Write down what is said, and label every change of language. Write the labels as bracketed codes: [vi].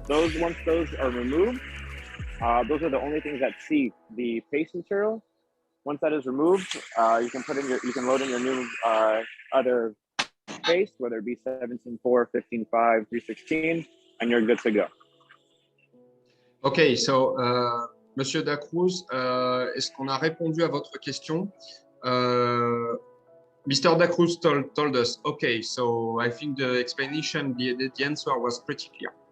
[en] Once those are removed, those are the only things that see the paste material Once that is removed, you can load in your new other face, whether it be 17.4, 15.5, 316, and you're good to go. [fr] Okay, so Monsieur Dacruz, est-ce qu'on a répondu à votre question? [en] Mr. Dacruz told us, okay, so I think the explanation, the answer was pretty clear.